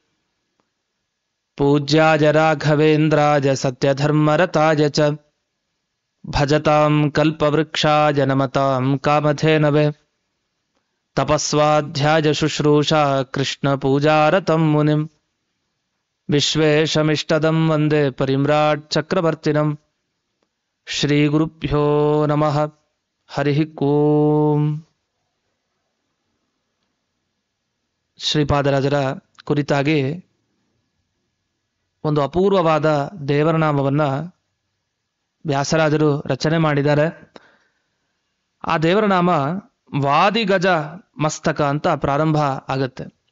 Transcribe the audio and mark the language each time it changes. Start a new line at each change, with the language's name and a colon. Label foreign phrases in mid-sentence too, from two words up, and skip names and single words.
Sanskrit: पूज्याय राघवेन्द्राय सत्यधर्मरताय च भजतां कल्पवृक्षाय नमतां कामधेनवे तपस्वाध्याय शुश्रूषा कृष्णपूजारतं मुनिं विश्वेशमिष्टदं वन्दे परिम्राट् चक्रवर्तिनं श्रीगुरुभ्यो नमः हरिः ओम्।
Kannada: ಶ್ರೀಪಾದರಾಜರ ಕುರಿತಾಗಿ ಒಂದು ಅಪೂರ್ವವಾದ ದೇವರ ನಾಮವನ್ನು ವ್ಯಾಸರಾಜರು ರಚನೆ ಮಾಡಿದ್ದಾರೆ. ಆ ದೇವರ ನಾಮ ವಾದಿಗಜ ಮಸ್ತಕ ಅಂತ ಪ್ರಾರಂಭ ಆಗುತ್ತೆ.